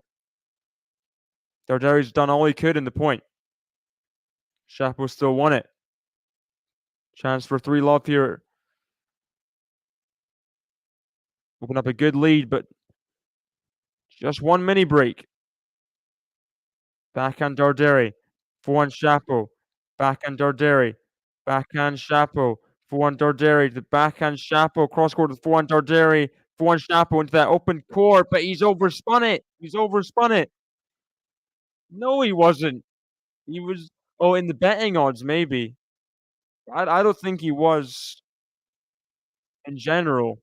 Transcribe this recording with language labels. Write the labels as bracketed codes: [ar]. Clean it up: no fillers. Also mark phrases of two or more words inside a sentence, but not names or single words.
[en] Darderi's done all he could in the point. Shapo still won it. Chance for 3-love here. Open up a good lead, but just one mini break. Backhand Darderi. Forehand Shapo. Backhand Darderi. Backhand Shapo. Forehand Darderi. The backhand Shapo. Cross court with forehand Darderi. Forehand Shapo into that open court, but he's overspun it. No, he wasn't. He was. Oh, in the betting odds, maybe. I don't think he was in general.